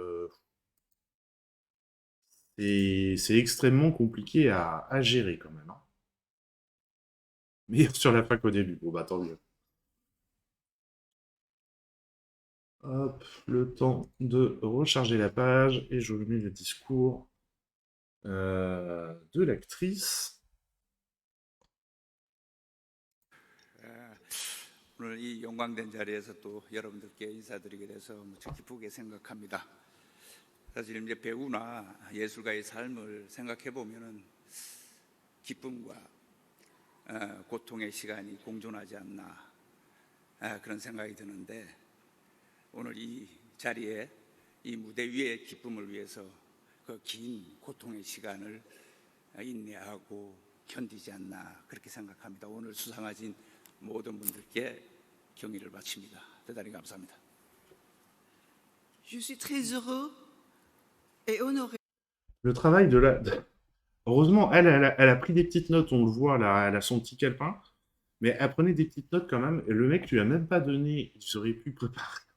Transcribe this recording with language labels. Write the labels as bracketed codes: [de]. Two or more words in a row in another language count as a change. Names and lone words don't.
[fr] C'est extrêmement compliqué à gérer, quand même. Hein. Meilleur sur la fin qu'au début. Bon, bah, tant mieux. Hop, le temps de recharger la page. Et je mets le discours de l'actrice. [ko] 오늘 이 영광된 자리에서 또 여러분들께 인사드리게 돼서 무척 기쁘게 생각합니다. 사실 이제 배우나 예술가의 삶을 생각해 보면은 기쁨과 고통의 시간이 공존하지 않나 그런 생각이 드는데 오늘 이 자리에 이 무대 위의 기쁨을 위해서 그 긴 고통의 시간을 인내하고 견디지 않나 그렇게 생각합니다. 오늘 수상하신 모든 분들께 경의를 바칩니다. 대단히 감사합니다. [fr] Je suis très heureux et honoré. Le travail de la... Heureusement, elle a pris des petites notes, on le voit, là, elle a son petit calepin, mais elle prenait des petites notes quand même, et le mec lui a même pas donné, il aurait pu préparer.